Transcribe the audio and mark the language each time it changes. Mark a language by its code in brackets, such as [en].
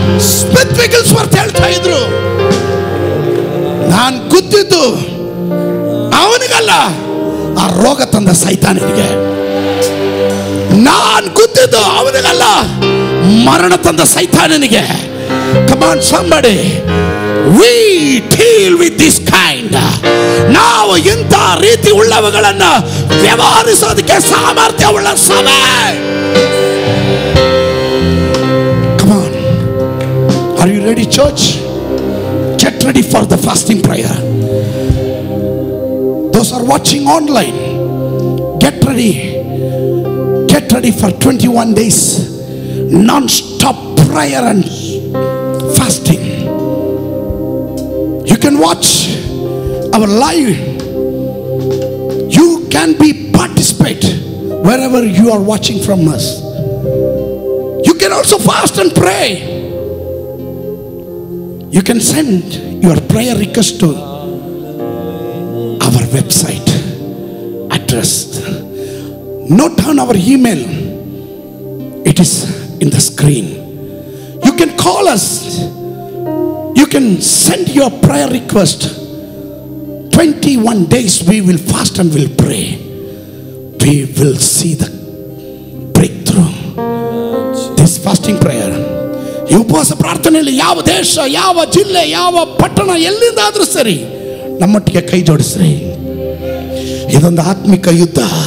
[kn] Smith ವಿಗಲ್ಸ್ವರ್ತ್ ಹೇಳ್ತಾ ಇದ್ರು, ನಾನು ಗುದ್ದಿದ್ದು ಅವನಿಗಲ್ಲ, ಆ ರೋಗ ತಂದ ಸೈತಾನನಿಗೆ. ನಾನು ಗುದ್ದಿದ್ದು ಅವನಿಗಲ್ಲ, ಮರಣ ತಂದ ಸೈತಾನನಿಗೆ. [en] Come on somebody, we deal with this kind. [kn] ನಾವು ಇಂಥ ರೀತಿ ಉಳ್ಳವುಗಳನ್ನು ವ್ಯವಹರಿಸೋದಕ್ಕೆ ಸಾಮರ್ಥ್ಯವುಳ್ಳ ಸಭೆ. [en] Come on, are you ready church? Get ready for the fasting prayer. Those are watching online, get ready for 21 days non-stop prayer and fasting. You can watch our live. You can be participate wherever you are watching from us. You can also fast and pray. You can send your prayer request to our website address. Note down our email. It is in the screen. You can call us. You can send your prayer request. 21 days we will fast and will pray. We will see the breakthrough. This fasting prayer, [kn] ಈ ಉಪವಾಸ ಪ್ರಾರ್ಥನೆಯಲ್ಲಿ ಯಾವ ದೇಶ, ಯಾವ ಜಿಲ್ಲೆ, ಯಾವ ಪಟ್ಟಣ, ಎಲ್ಲಿಂದಾದ್ರೂ ಸರಿ ನಮ್ಮೊಟ್ಟಿಗೆ ಕೈ ಜೋಡಿಸ್ರಿ. ಇದೊಂದು ಆತ್ಮಿಕ ಯುದ್ಧ.